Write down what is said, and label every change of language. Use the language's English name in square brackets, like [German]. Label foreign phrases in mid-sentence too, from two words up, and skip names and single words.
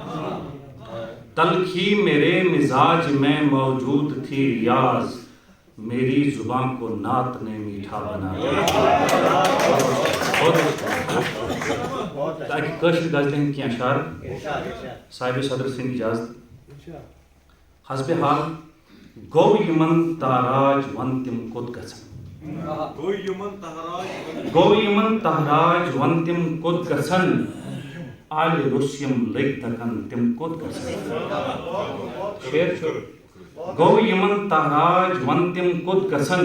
[Urdu] تلخی میرے مزاج میں موجود تھی ریاض. میری زبان کو نعت نے میٹھا بنا دیا. [Kashmiri] تاکہ کشر غزلیں کی اشعار صاحب صدر سند اجازت. حسب حال گو یمن تاراج ون تم کت گژھن. گو یمن تہراج ون تم کت گژھن. آلہِ روٚسیم لٔگۍ دکن تم کت گژھن. شعر چھُ گو یمن تہراج ون تم کت گژھن.